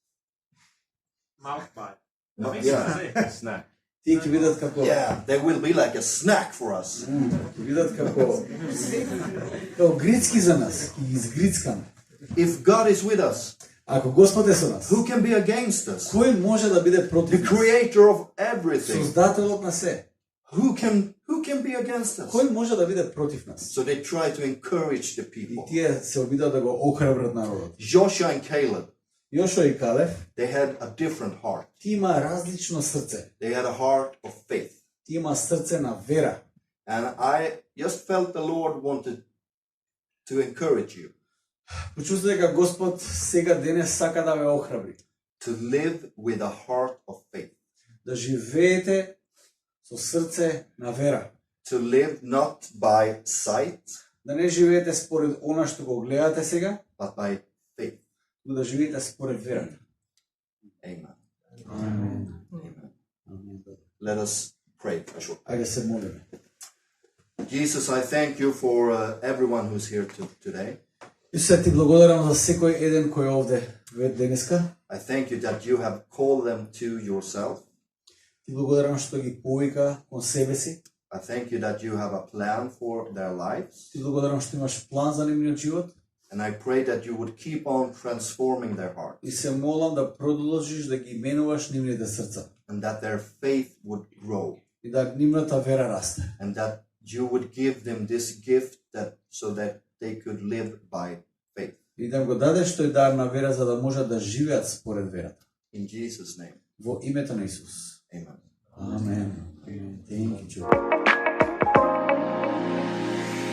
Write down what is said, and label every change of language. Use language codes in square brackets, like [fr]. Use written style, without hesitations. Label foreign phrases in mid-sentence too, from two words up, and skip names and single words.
[en] Mouth bite. Yeah. Snack. [mk] Тие ќе бидат како [en] Yeah, they will be like a snack for us. [mk] ќе бидат како грицки за нас, ќе ги изгрицкаме. [en] If God is with us, [mk] Ако Господ е со нас, [en] who can be against us? [mk] кој може да биде [en] The [mk] против нас? [en] creator of everything. [mk] Создателот на се. [en] Who can be against us? [mk] Кој може да биде против нас? [en] So they try to encourage the [mk] И [en] people. [mk] тие се обидат да го охрабрат народот. [en] Joshua and Caleb, [mk] Јошуа и Калев, [en] they had a different heart. [mk] тие имаа различно срце. [en] They had a heart of faith. [mk] Тие имаа срце на вера. [en] And I just felt the Lord wanted to encourage you [mk] Почувствував дека Господ сега денес сака да ве охрабри. [en] to live with a heart of faith. [mk] Да живеете со срце на вера. [en] To live not by sight, [mk] Да не живеете според она што го гледате сега, [en] but by faith. [mk] но да живеете според верата. [en] Amen. [mk] Амен. [en] Let us pray a short. [mk] Ајде се молиме. [en] Jesus, I thank you for everyone who's here today. [mk] Исусе, ти благодарам за секој еден кој е овде денеска. [en] I thank you that you have called them to yourself. [mk] Ти благодарам што ги повика кон себе си. [en] I thank you that you have a plan for their lives. [mk] Ти благодарам што имаш план за нивниот живот. [en] And I pray that you would keep on transforming their hearts [mk] И се молам да продолжиш да ги менуваш нивните срца. [en] and that their faith would grow [mk] И да нивната вера расте. [en] and that you would give them this gift so that they could live by faith. [mk] И да го дадеш тој дар на вера за да можат да живеат според верата. [en] In Jesus' name, [mk] Во името на Исус. [en] amen. [mk] Амен. [en] Thank you, Joe.